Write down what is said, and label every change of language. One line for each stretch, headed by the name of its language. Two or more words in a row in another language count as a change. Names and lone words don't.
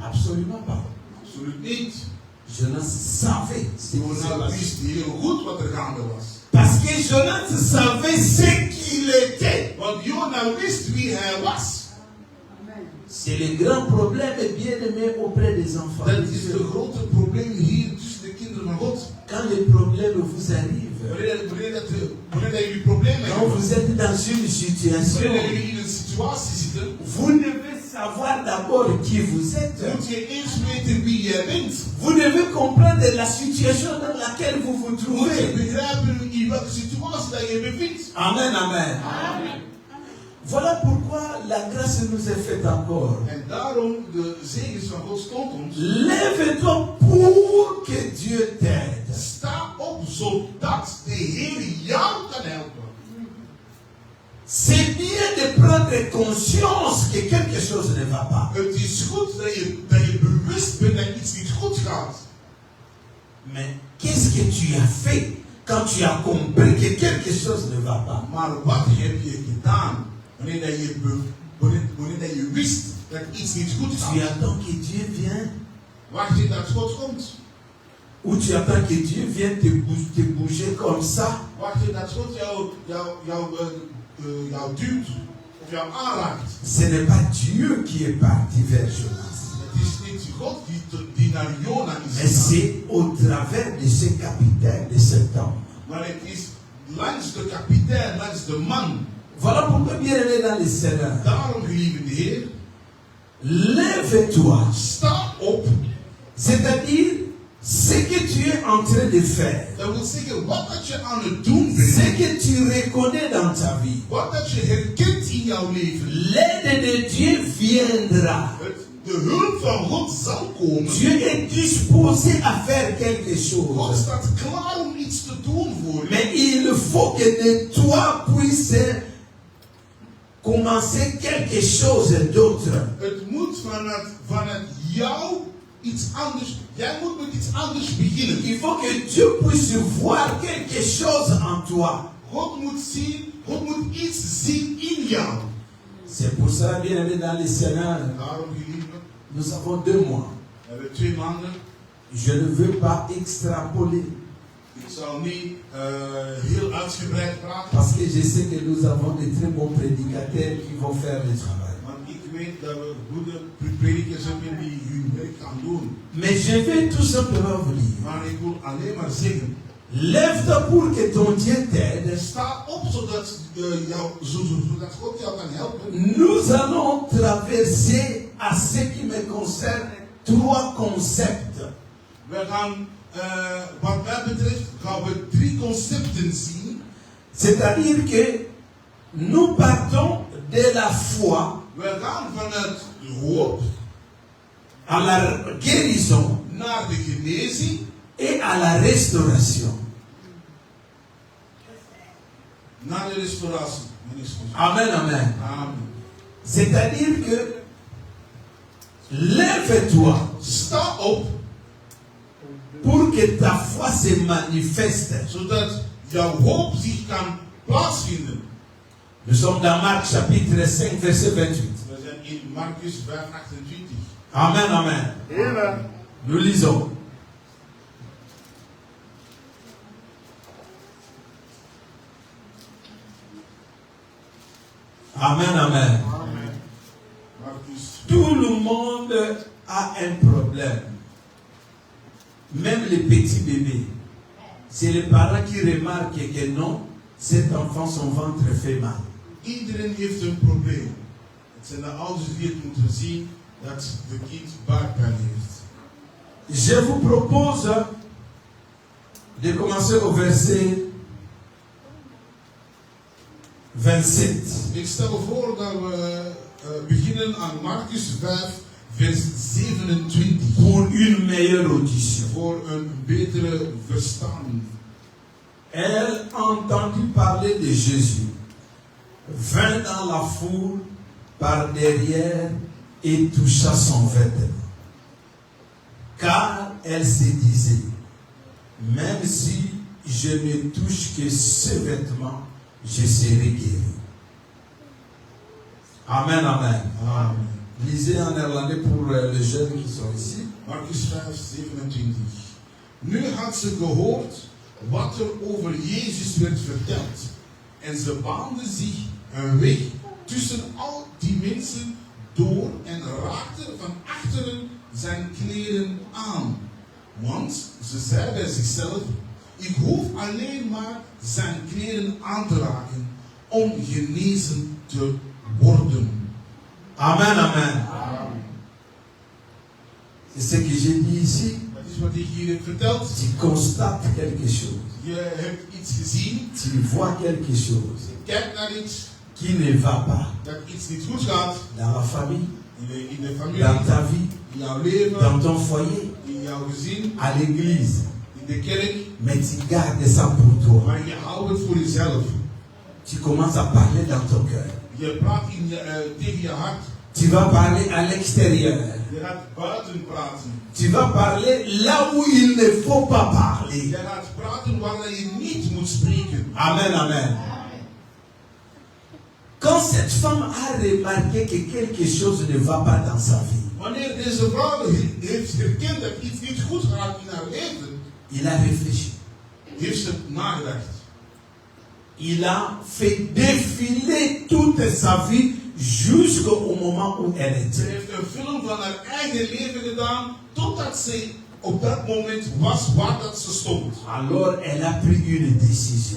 French: Absolument pas.
Dutch: Absoluut niet.
French: Jonas savait ce qui se
Dutch: Jonas
French: passait.
Dutch: wist heel goed wat er gaande was.
French: Parce que Jonas savait ce qu'il était.
Dutch: Want Jonas wist wie hij was.
French: C'est le grand problème, bien aimé, auprès des enfants.
Dutch: Dat is het grote probleem hier tussen de kinderen van God.
French: Quand les problèmes vous arrivent,
Dutch: Wanneer dat jullie problemen
French: quand
Dutch: hebben,
French: vous êtes dans une situation,
Dutch: wanneer dat jullie in een situatie zitten,
French: vous devez savoir d'abord qui vous êtes.
Dutch: moet je eerst weten wie jij bent.
French: Vous devez comprendre la situation dans laquelle vous vous
Dutch: Moet je
French: trouvez.
Dutch: begrijpen in welke situatie dat je bevindt.
French: Amen, amen. Voilà pourquoi la grâce nous est faite encore.
Dutch: En daarom, de zegens van God stond ons.
French: Lève-toi pour que Dieu t'aide.
Dutch: Sta op, zodat de Heer jou kan helpen.
French: C'est bien de prendre conscience que quelque chose ne va pas.
Dutch: Het is goed dat je bewust bent dat iets niet goed gaat.
French: Mais qu'est-ce que tu as fait quand tu as compris que quelque chose ne va pas?
Dutch: Maar wat heb je gedaan wanneer dat je wist dat iets niet goed
French: Tu
Dutch: gaat?
French: attends que Dieu vienne?
Dutch: Wacht je dat God komt?
French: Ou tu attends que Dieu vienne te bouger comme ça?
Dutch: Wacht je dat God jou duwt of jou aanraakt?
French: Ce n'est pas Dieu qui est parti vers Jonas.
Dutch: Het is niet God die naar Jona is
French: Mais
Dutch: gegaan.
French: c'est au travers de ce capitaine, de cet homme.
Dutch: Maar het is langs de kapitein, langs de man.
French: Voilà pourquoi, bien aimé dans le Seigneur,
Dutch: Daarom, geliefde Heer,
French: lève-toi.
Dutch: sta op.
French: C'est-à-dire, ce que tu es en train de faire,
Dutch: Dat wil zeggen, wat dat je aan het doen bent,
French: ce que tu reconnais dans ta vie,
Dutch: wat dat je herkent in jouw leven,
French: l'aide de Dieu viendra.
Dutch: de hulp van God zal komen.
French: Dieu est disposé à faire quelque
Dutch: God
French: chose.
Dutch: staat klaar om iets te doen voor je.
French: Mais il faut que de toi puisse commencer quelque chose d'autre.
Dutch: Het moet vanuit jou iets anders. Jij moet met iets anders beginnen.
French: Il faut que Dieu puisse voir quelque chose en toi.
Dutch: God moet iets zien in jou.
French: C'est pour ça, bien aimé dans le Seigneur,
Dutch: Daarom, geliefde,
French: nous avons 2 mois.
Dutch: we hebben 2 maanden.
French: Je ne veux pas extrapoler.
Dutch: Ik zal niet heel uitgebreid praten.
French: Parce que je sais que nous avons de très bons prédicateurs qui vont faire le travail.
Dutch: Want ik weet dat we goede predikers hebben die hun werk gaan doen.
French: Mais je vais tout simplement vous dire.
Dutch: Maar ik wil alleen maar zeggen.
French: Lève-toi pour que ton Dieu t'aide.
Dutch: Sta op zodat God jou kan helpen.
French: Nous allons traverser, à ce qui me concerne, 3 concepts.
Dutch: We gaan, wat mij betreft, gaan we 3 concepten zien.
French: C'est-à-dire que nous partons de la foi
Dutch: We gaan vanuit de hoop
French: à la guérison
Dutch: naar de genezing
French: et à la restauration.
Dutch: naar de restauratie.
French: Amen, amen.
Dutch: Amen.
French: C'est-à-dire que lève-toi
Dutch: Sta op,
French: pour que ta foi se manifeste.
Dutch: zodat jouw hoop zich kan plaatsvinden.
French: Nous sommes dans Marc chapitre 5, verset 28.
Dutch: We zijn in Marcus 5, 28.
French: Amen, amen.
Dutch: Amen.
French: Nous lisons. Amen, amen.
Dutch: Amen. Marcus.
French: Tout le monde a un problème. Même les petits bébés. C'est les parents qui remarquent que non, cet enfant, son ventre fait mal.
Dutch: Iedereen heeft een probleem. Het zijn de ouders die het moeten zien dat de kind buikpijn heeft.
French: Je vous propose de commencer au verset 27.
Dutch: Ik stel voor dat we beginnen aan Marcus 5, vers 27.
French: Pour une meilleure audition.
Dutch: Voor een betere verstanding.
French: Elle entendit parler de Jésus, vint dans la foule par derrière et toucha son vêtement. Car elle se disait, même si je ne touche que ce vêtement, je serai guéri. Amen, amen.
Dutch: Amen.
French: Lisez en néerlandais pour les jeunes qui sont ici.
Dutch: Marcus 5, 27. Nu had ze gehoord wat er over Jezus werd verteld. En ze baande zich een weg tussen al die mensen door en raakte van achteren zijn kleren aan. Want ze zei bij zichzelf, ik hoef alleen maar zijn kleren aan te raken om genezen te worden.
French: Amen, amen. C'est ce que j'ai dit ici.
Dutch: Dat is wat ik hier heb verteld.
French: Tu constates quelque chose.
Dutch: Je hebt iets gezien,
French: Tu vois quelque chose
Dutch: je kijkt naar iets
French: qui ne va pas
Dutch: dat iets niet goed gaat
French: dans la famille,
Dutch: in de familie,
French: dans ta vie,
Dutch: in jouw leven,
French: dans ton foyer,
Dutch: in jouw gezin,
French: à l'église.
Dutch: in de kerk,
French: Mais tu gardes ça pour toi.
Dutch: maar je houdt het voor jezelf.
French: Tu commences à parler dans ton cœur.
Dutch: Je praat tegen je hart,
French: Tu vas parler à l'extérieur.
Dutch: je gaat buiten praten.
French: Tu vas parler là où il ne faut pas parler.
Dutch: Je gaat praten waar je niet moet spreken.
French: Amen, amen. Quand cette femme a remarqué que quelque chose ne va pas dans sa vie,
Dutch: Wanneer deze vrouw heeft herkend dat iets niet goed gaat in haar leven,
French: il a réfléchi.
Dutch: heeft ze nagedacht.
French: Il a fait défiler toute sa vie jusqu'au moment où elle
Dutch: Ze
French: était.
Dutch: heeft een film van haar eigen leven gedaan, totdat ze op dat moment was waar dat ze stond.
French: Alors elle a pris une décision.